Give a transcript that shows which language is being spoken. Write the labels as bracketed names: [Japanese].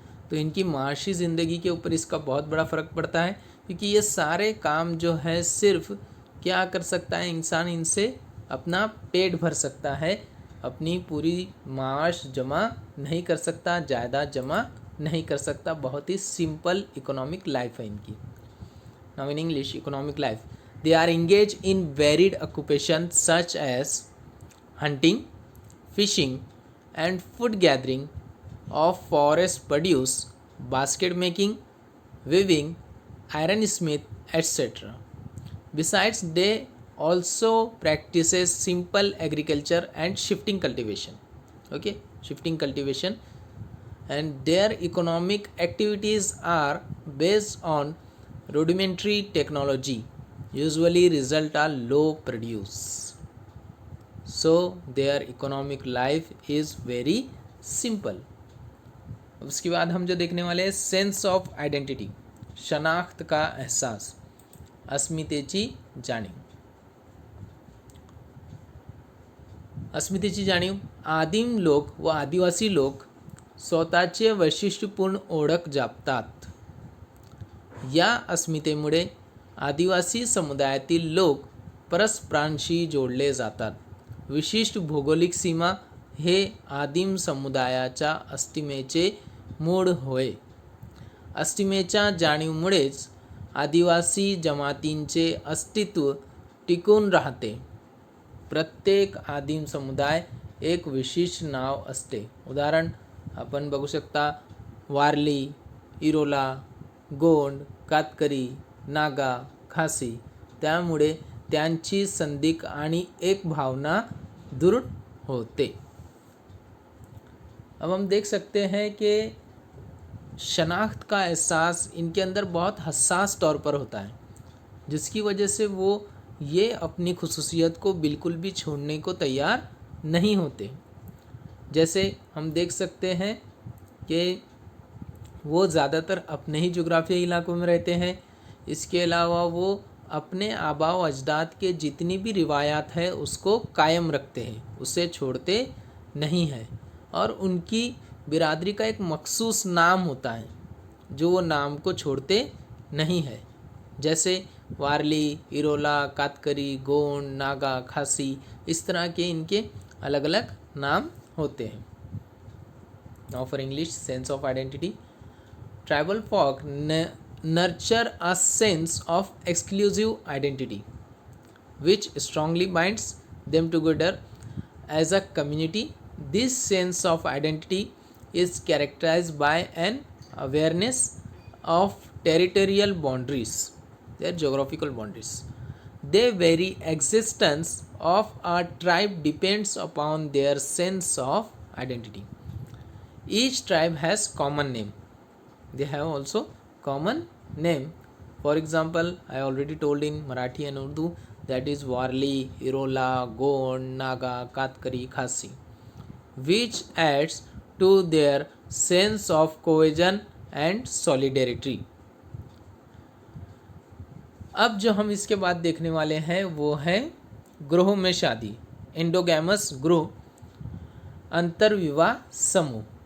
[Hindi] तो इनकी माशी ज़िंदगी के ऊपर इसका बहुत बड़ा फ़र्क पड़ता है, क्योंकि ये सारे काम जो है सिर्फ क्या कर सकता है इंसान, इनसे अपना पेट भर सकता है, अपनी पूरी माश जमा नहीं कर सकता, जायदाद जमा नहीं कर सकता. बहुत ही सिंपल इकोनॉमिक लाइफ है इनकी. [English] Now in English, economic life, they are engaged in varied occupations such as hunting, fishing and food gathering, of forest produce, basket making, weaving, ironsmith, etc. Besides, they also practices simple agriculture and shifting cultivation. Okay, shifting cultivation, and their economic activities are based on rudimentary technology, usually result are low produce. So their economic life is very simple. [Hindi] उसके बाद हम जो देखने वाले हैं, sense of identity, शनाख्त का एहसास, अस्मितेची जाणीव. [Marathi] अस्मितेची जाणीव, आदिम लोक व आदिवासी लोक स्वतःचे वैशिष्ट्यपूर्ण ओळख जपतात. या अस्मितेमुळे आदिवासी समुदायातील लोक परस्परांशी जोडले जातात. विशिष्ट भौगोलिक सीमा हे आदिम समुदायाच्या अस्मितेचे मूळ होय. अस्मितेच्या जाणीवेमुळेच आदिवासी जमातींचे अस्तित्व टिकून राहते. प्रत्येक आदिम समुदाय एक विशिष्ट नाव असते. उदाहरण आपण बघू शकता, वारली, इरोला, गोंड, कातकरी, नागा, खासी. त्यामुळे त्यांची संधिक आणि एक भावना दृढ़ होते. [Hindi] अब हम देख सकते हैं कि शनाख्त का एहसास इनके अंदर बहुत हसास तौर पर होता है, जिसकी वजह से वो ये अपनी खुसूसियत को बिल्कुल भी छोड़ने को तैयार नहीं होते. जैसे हम देख सकते हैं कि वो ज़्यादातर अपने ही जोग्राफियाई इलाकों में रहते हैं. इसके अलावा वो अपने आबा व अजदाद के जितनी भी रिवायात है उसको कायम रखते हैं, उसे छोड़ते नहीं हैं. और उनकी बिरादरी का एक मखसूस नाम होता है जो वो नाम को छोड़ते नहीं है. जैसे वारली, इरोला, कातकरी, गोंड, नागा, खासी, इस तरह के इनके अलग अलग नाम होते हैं। [English] Now for English, sense of identity. Tribal folk nurture a sense of exclusive identity which strongly binds them together as a community. This sense of identity is characterized by an awareness of territorial boundaries, their geographical boundaries. The very existence of a tribe depends upon their sense of identity. Each tribe has common name. They have also common name. For example, I already told in Marathi and Urdu, that is Warli, Irola, Gond, Naga, Katkari, Khasi, which adds to their sense of cohesion and solidarity. [Hindi] अब जो हम इसके बाद देखने वाले हैं वो है ग्रोह में शादी, एंडोगैमस ग्रोह, अंतर्विवाह समूह.